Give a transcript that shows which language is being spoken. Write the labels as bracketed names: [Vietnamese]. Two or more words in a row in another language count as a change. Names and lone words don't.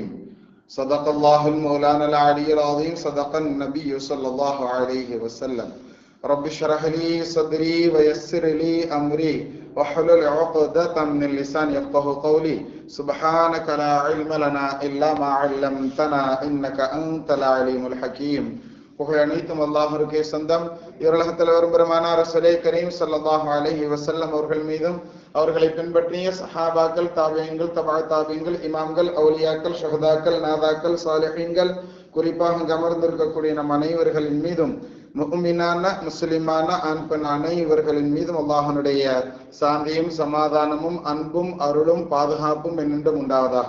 [Arabic] صدق الله المولانا العلي العظيم، صدق النبي صلى الله عليه وسلم. رب اشرح لي صدري ويسر لي أمري واحلل عقدة من اللسان يفقه قولي. سبحانك لا علم لنا إلا ما علمتنا إنك أنت العليم الحكيم. [Tamil] புகழ் அனைத்தும் அல்லாஹ்வுக்கே சொந்தம். இவ்வுலகத்தில் வரும் பெருமானார் ரசூலே கரீம் [Arabic] صلى الله عليه وسلم [Tamil] அவர்கள் மீதும் அவர்களை பின்பற்றிய சஹாபாக்கள், தாபிஈன்கள், தபா தாபிஈன்கள், இமாம்கள், அவுலியாக்கள், ஷஹதாக்கள், நாதாக்கள், சாலிஹீன்கள், குறிப்பாக அமர்ந்திருக்கக்கூடிய நம் அனைவர்களின் மீதும், முஃமினான முஸ்லிமான ஆண் பெண் அனைவர்களின் மீதும் அல்லாஹ்வுடைய சாந்தியும் சமாதானமும் அன்பும் அருளும் பாதுகாப்பும் என்னென்றும் உண்டாவதாக.